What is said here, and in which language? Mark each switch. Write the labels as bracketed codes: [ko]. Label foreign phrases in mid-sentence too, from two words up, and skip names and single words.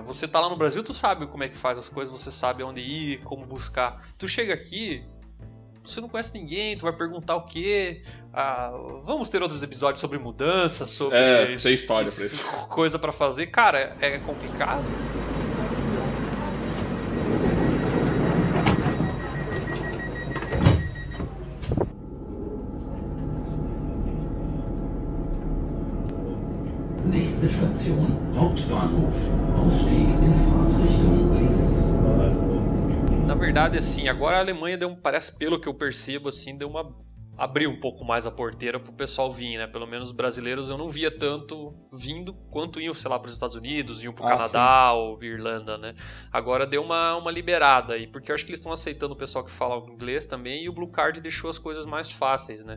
[pt] Você tá lá no Brasil, tu sabe como é que faz as coisas, você sabe onde ir, como buscar. Tu chega aqui, você não conhece ninguém, tu vai perguntar o quê? Vamos ter outros episódios sobre mudança, sobre tem história pra isso. Coisa pra fazer. Cara, é complicado. [de] Nächste Station, Hauptbahnhof. Ausstieg in Fahrtrichtung links. [pt] Na verdade, assim, agora a Alemanha parece, pelo que eu percebo, assim, abriu um pouco mais a porteira pro pessoal vir, né? Pelo menos os brasileiros eu não via tanto vindo quanto iam, sei lá, pros Estados Unidos, iam pro Canadá ou Irlanda, né? Agora deu uma liberada aí, porque eu acho que eles estão aceitando o pessoal que fala inglês também, e o Blue Card deixou as coisas mais fáceis, né?